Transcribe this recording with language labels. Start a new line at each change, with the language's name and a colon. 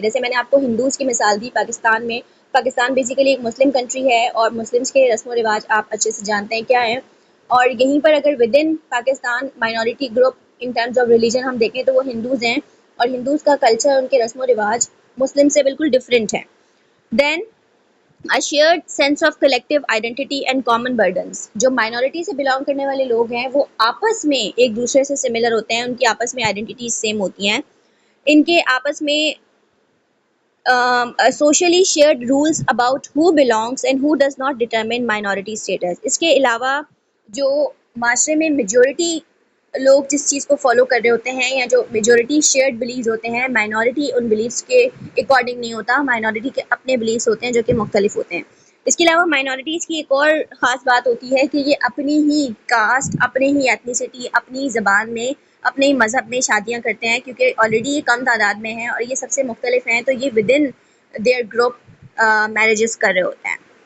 Urdu: جیسے میں نے آپ کو ہندوز کی مثال دی. پاکستان بیسیکلی ایک مسلم کنٹری ہے اور مسلمس کے رسم و رواج آپ اچھے سے جانتے ہیں کیا ہیں، اور یہیں پر اگر
English: within Pakistan minority group in terms of religion
Urdu: ہم دیکھیں تو وہ ہندوز ہیں، اور ہندوز کا کلچر، ان کے رسم و رواج مسلم سے بالکل ڈفرینٹ ہے.
English: Then A shared sense of collective identity and common burdens.
Urdu: جو مائنورٹی سے بلانگ کرنے والے لوگ ہیں وہ آپس میں ایک دوسرے سے سملر ہوتے ہیں، ان کی آپس میں آئیڈینٹیز سیم ہوتی ہیں، ان کے آپس میں
English: socially shared rules about who belongs and who does not determine minority status.
Urdu: اس کے علاوہ جو معاشرے میں میجورٹی لوگ جس چیز کو فالو کر رہے ہوتے ہیں یا جو میجورٹی شیئرڈ بلیوز ہوتے ہیں، مائنورٹی ان بلیوز کے اکارڈنگ نہیں ہوتا، مائنورٹی کے اپنے بلیوز ہوتے ہیں جو کہ مختلف ہوتے ہیں۔ اس کے علاوہ مائنورٹیز کی ایک اور خاص بات ہوتی ہے کہ یہ اپنی ہی کاسٹ، اپنے ہی ایتھنیسٹی، اپنی زبان میں، اپنے ہی مذہب میں شادیاں کرتے ہیں، کیونکہ آلریڈی یہ کم تعداد میں ہیں اور یہ سب سے مختلف ہیں، تو یہ
English: within their group marriages
Urdu: کر رہے ہوتے ہیں۔